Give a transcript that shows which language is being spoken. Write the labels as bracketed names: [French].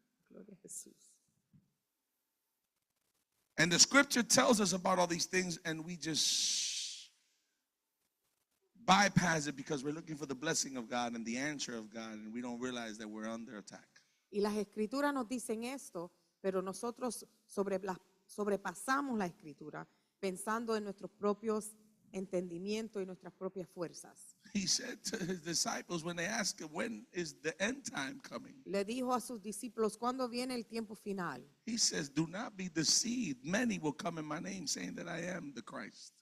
[Spanish] Gloria a Jesús. [English] And the scripture tells us about all these things, and we just bypass it because we're looking for the blessing of God and the answer of God, and we don't realize that we're under attack. [Spanish] Y las escrituras nos dicen esto, pero nosotros sobrepasamos la escritura pensando en nuestros propios entendimientos y nuestras propias fuerzas. [English] He said to his disciples when they asked him, when is the end time coming? [Spanish] Le dijo a sus discípulos, ¿cuándo viene el tiempo final? [English] He says, do not be deceived. Many will come in my name saying that I am the Christ.